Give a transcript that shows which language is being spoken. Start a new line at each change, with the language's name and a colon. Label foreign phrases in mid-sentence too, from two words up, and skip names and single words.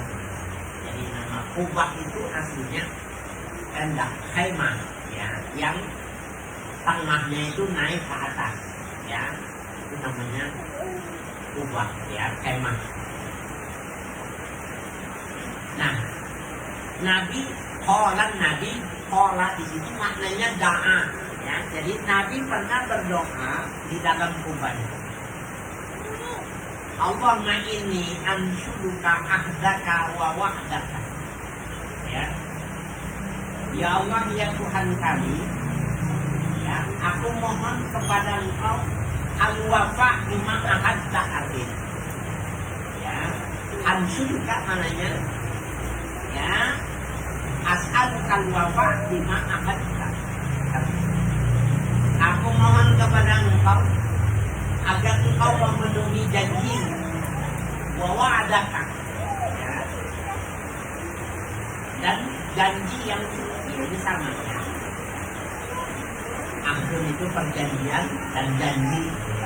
Indonesian: Jadi nama kubah itu aslinya tenda, khaimah ya, yang tengahnya itu naik ke atas ya, itu namanya kubah ya, khaimah. Nah, Nabi di situ maknanya doa ya. Jadi Nabi pernah berdoa di dalam kubah itu.
Arabic: اللهم إني أنشدك عهدك و وعدك.
Indonesian: Ya Allah, ya Tuhan kami, ya, aku mohon kepada Engkau
Arabic: الوفاء بما عهدت علينا.
Indonesian: Ya, anshuduka maknanya ya,
Arabic: أسألك الوفاء بما عهدت.
Indonesian: Aku mohon kepada Engkau agar Engkau memenuhi janji
Arabic: و وعدك
Indonesian: ya, dan janji yang ini sama ya. Ahdun itu perjanjian dan janji ya.